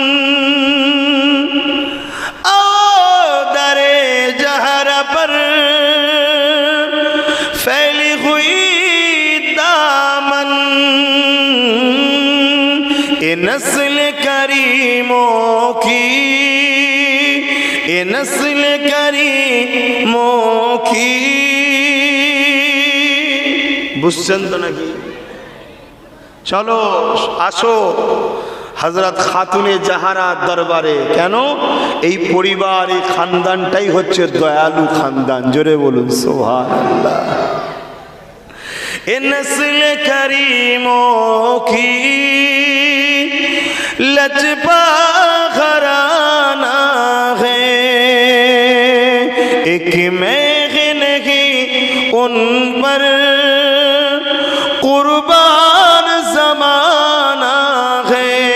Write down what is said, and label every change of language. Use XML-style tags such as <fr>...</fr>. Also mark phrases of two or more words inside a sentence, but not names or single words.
<ur>او در جہر پر پھیلی ہوئی دامن، اے نسل کریموں کی، اے نسل کریموں کی،</ur> <bn>বুঝছেন তো নাকি? চলো আসো হযরত খাতুনে জাহারা দরবারে। কেন? এই পরিবার, এই খানদানটাই হচ্ছে দয়ালু খানদান। জোরে বলুন সুবহানাল্লাহ।</bn> <ur>اے نسل کریموں کی لجپا گھرانہ ہے، ایک میں نہیں ان پر قربان زمانہ ہے۔</ur>